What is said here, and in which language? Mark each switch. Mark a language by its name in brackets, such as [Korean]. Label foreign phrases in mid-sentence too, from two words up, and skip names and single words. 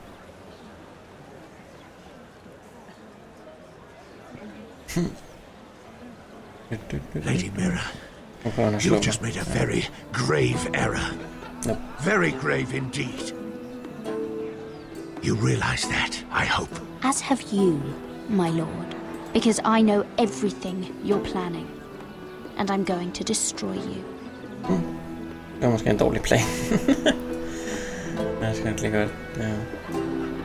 [English] Lady Mira, you've just made a very grave error. Nope. Very grave indeed. You realize that, I hope. As have you, my lord. Because I know everything you're planning. And I'm going to destroy you. [Danish] Det var måske en dårlig plan. Jeg skal ikke lige godt. Ja.